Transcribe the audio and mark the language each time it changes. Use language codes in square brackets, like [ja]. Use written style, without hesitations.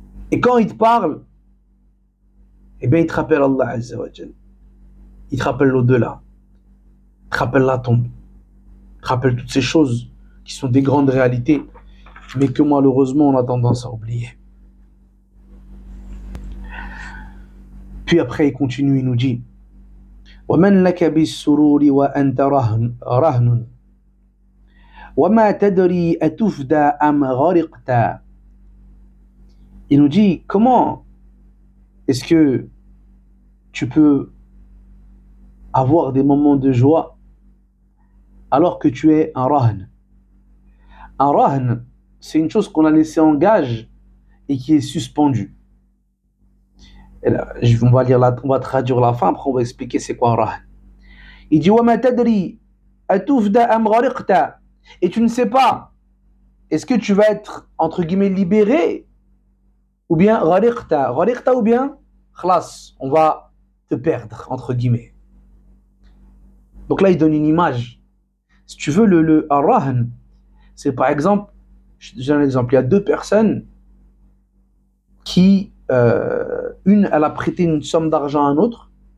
[fr] Et quand il te parle, eh bien il te rappelle Allah Azza wa Jal. Il te rappelle l'au-delà. Il te rappelle la tombe. Il te rappelle toutes ces choses qui sont des grandes réalités, mais que malheureusement on a tendance à oublier. Puis après il continue, il nous dit [ar] وَمَنْ لَكَ بِالسُّرُورِ وَأَنْتَ رَهْنٌ وَمَا تَدْرِي أَتُفْدَى أَمْ غَرِقْتَ. [fr] Il nous dit, comment est-ce que tu peux avoir des moments de joie alors que tu es un rahn? Un rahn, c'est une chose qu'on a laissée en gage et qui est suspendue. Et là, on va traduire la fin, après on va expliquer c'est quoi un rahn. Il dit [ar] وَمَا تَدْرِي أَتُفْدَى أَمْ غَرِقْتَ. [fr] Et tu ne sais pas, est-ce que tu vas être entre guillemets libéré ou bien غَرِقْتَ ou bien khlas, on va te perdre entre guillemets. Donc là il donne une image. Si tu veux, le rahn, c'est par exemple, j'ai un exemple, il y a deux personnes qui, une, elle a prêté une somme d'argent à un autre.